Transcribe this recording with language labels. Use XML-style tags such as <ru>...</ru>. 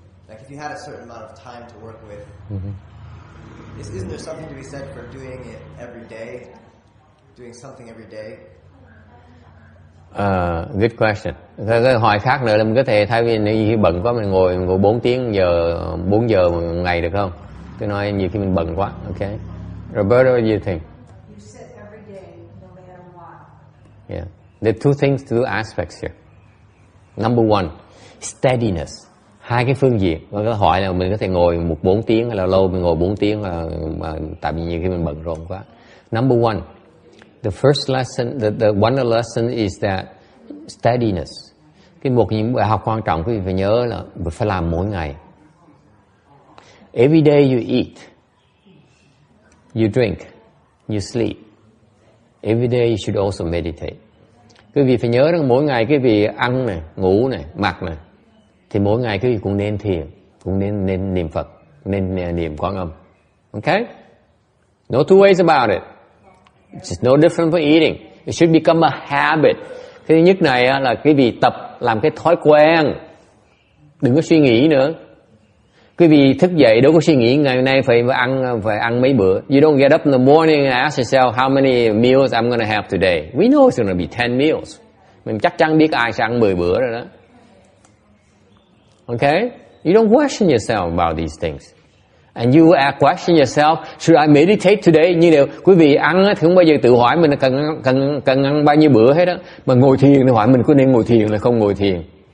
<en>Like if you had a certain amount of time to work with, isn't there something to be said for doing it every day? Doing something every day? Good question.</en> <vi>Cái hỏi khác nữa là mình có thể thay vì nếu khi bận quá mình ngồi 4 giờ một ngày được không? Tôi nói nhiều khi mình bận quá.</vi> <en>Okay. Roberto, what do you think? You sit every day, no matter what. Yeah. There are two aspects here. Number one, steadiness.</en> <vi>2 cái phương diện. Và cái hỏi là mình có thể ngồi 4 tiếng hay là lâu mình ngồi 4 tiếng mà tại vì nhiều khi mình bận rộn quá.</vi> <en>Number one, the first lesson, the one lesson is that steadiness.</en> <vi>Một những bài học quan trọng quý vị phải nhớ là phải làm mỗi ngày.</vi> <en>Every day you eat, you drink, you sleep. Every day you should also meditate.</en> <vi>Quý vị phải nhớ rằng mỗi ngày quý vị ăn này, ngủ này, mặc này, thì mỗi ngày quý vị cũng nên thiền, cũng nên niệm Phật, nên niệm Quán Âm.</vi> <en>Okay? No two ways about it. It's no different for eating. It should become a habit.</en> <vi>Cái thứ nhất này là quý vị tập làm cái thói quen. Đừng có suy nghĩ nữa. Quý vị thức dậy đâu có suy nghĩ ngày hôm nay phải ăn mấy bữa.</vi> <en>You don't get up in the morning and ask yourself how many meals I'm going to have today. We know it's going to be 10 meals.</en> <vi>Mình chắc chắn biết ai sẽ ăn 10 bữa rồi đó.</vi> <en>Okay? You don't question yourself about these things. And you question yourself, should I meditate today?</en> <vi>Như điều quý vị ăn thì không bao giờ tự hỏi mình cần ăn bao nhiêu bữa hết đó. Mà ngồi thiền thì hỏi mình có nên ngồi thiền hay không ngồi thiền.</vi>